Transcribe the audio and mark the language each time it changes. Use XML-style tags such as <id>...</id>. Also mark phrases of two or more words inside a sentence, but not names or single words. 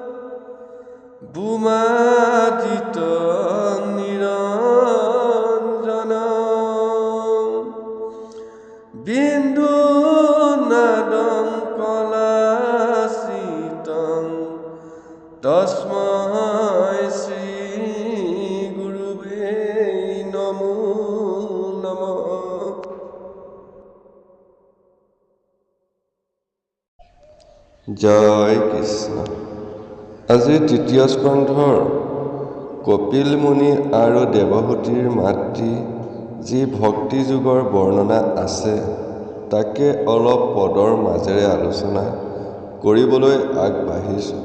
<sa>भूमादितं निरञ्जनं बिन्दुनादं कलासितं तस्मै श्री गुरुवे नमो नमः।</sa> <as>জয় কৃষ্ণ। আজি তৃতীয় স্কন্ধৰ কপিল মুনি আৰু দেৱহূতিৰ মাতৃ যি ভক্তি যুগৰ বৰ্ণনা আছে তাকে অলপ পদৰ মাজেৰে আলোচনা কৰিবলৈ আগবাঢ়িছোঁ।</as>